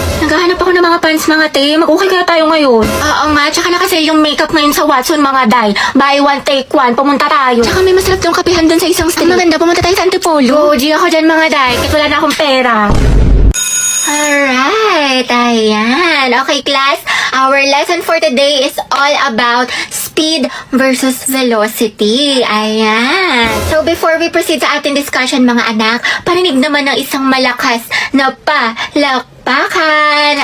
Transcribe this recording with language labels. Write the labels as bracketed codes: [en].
[tl] Naghahanap ako ng mga pants, mga te. Mag-okay kaya tayo ngayon. Oo nga, tsaka na kasi yung makeup ngayon sa Watson, mga day. Buy one, take one. Pumunta tayo. Tsaka may masarap tong kapihan dun sa isang street. Ang maganda, pumunta tayo sa Antipolo. Go, G, ako dyan, mga day. Kahit wala na akong pera. [en] Alright, [tl] ayan. [en] Okay, class. Our lesson for today is all about speed versus velocity. [tl] Ayan. [en] So, before we proceed [tl] sa ating discussion, mga anak, parinig naman ng isang malakas na palakpakan.